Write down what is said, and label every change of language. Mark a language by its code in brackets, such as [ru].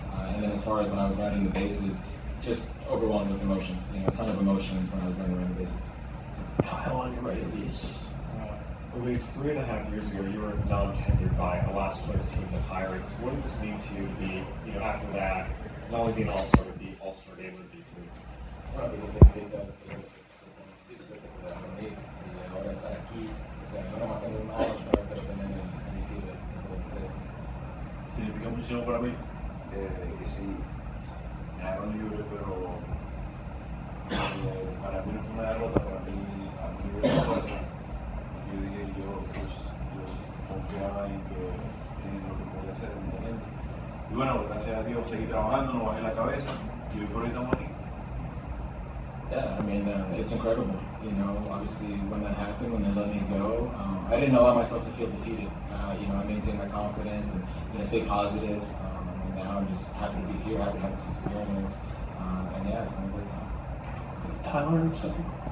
[en] And then as far as when I was running the bases, just overwhelmed with emotion. A ton of emotions when I was running around the bases. Kyle, on your right, Elise. At least 3.5 years ago, you were non-tenured by a last place team, the Pirates. What does this mean to you to be, after that, not only be an All-Star, but the All-Star Game would be too? [es] Bueno, porque significa para mí y ahora estar aquí, no nomás ser un All-Star, pero también el MVP de todo el serie. Significa muchísimo para mí, que sí, me dejaron libre, pero para mí no fue una derrota, para mí a mí me dio fuerza. Yo dije, yo confiaba en lo que podía hacer en mi talento. Y bueno, gracias a Dios seguí trabajando, no bajé la cabeza y hoy por hoy estamos aquí. [en] Yeah, it's incredible. Obviously when that happened, when they let me go, I didn't allow myself to feel defeated. I maintained my confidence and stay positive. And now I'm just happy to be here, happy to have this experience. And yeah, it's been a great time. Tyler, second.